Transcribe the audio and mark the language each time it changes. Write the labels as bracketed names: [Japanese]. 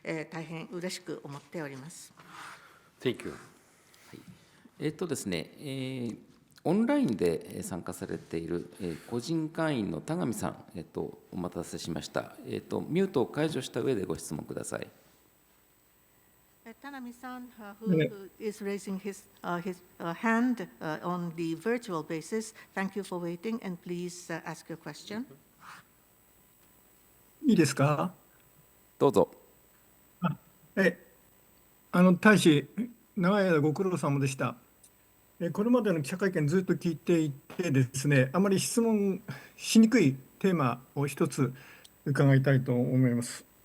[Japanese] 大変嬉しく思っております。 [English] Thank you. [Japanese] ですね、オンラインで参加されている個人会員の田上さん、お待たせしました。ミュートを解除した上でご質問ください。 [English] 田上さん、who is raising his hand on the virtual basis, thank you for waiting and please ask your question. [Japanese] いいですか？どうぞ。大使、長い間ご苦労様でした。これまでの記者会見ずっと聞いていてですね、あまり質問しにくいテーマを一つ伺いたいと思います。